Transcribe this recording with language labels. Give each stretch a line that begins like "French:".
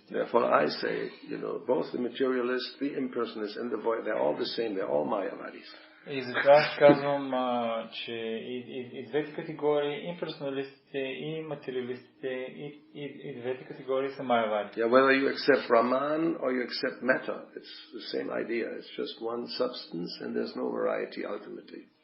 English: Therefore I say, you know, both the materialist, the impersonalist and the void, they're all the same, they're all Mayavadis.
Bulgarian: И затова аз казвам, че и двете категории, имперсоналистите и материалистите, и двете категории са майавади.
English: Yeah, whether you accept Brahman or you accept matter, it's the same idea. It's just one substance and there's no variety ultimately.